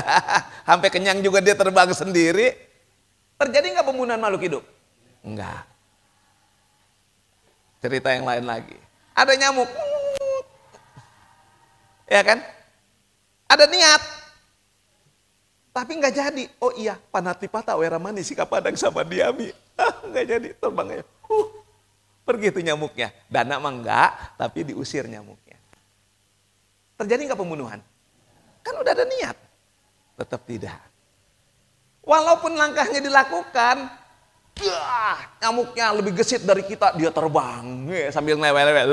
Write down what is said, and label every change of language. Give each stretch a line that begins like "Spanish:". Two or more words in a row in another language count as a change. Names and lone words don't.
Indonesian: Sampai kenyang juga dia terbang sendiri. Terjadi nggak pembunuhan makhluk hidup? Enggak. Cerita yang lain lagi. Ada nyamuk. Ya kan? Ada niat. Tapi nggak jadi. Oh iya,
Pali: panatipata weramani sikapadang sama diami.
Indonesian: Nggak jadi, terbang aja. Pergi itu nyamuknya. Dana mah enggak, tapi diusir nyamuknya. Terjadi nggak pembunuhan? Kan udah ada niat. Tetap tidak. Walaupun langkahnya dilakukan, nyamuknya lebih gesit dari kita, dia terbang sambil ngelewel-lewel.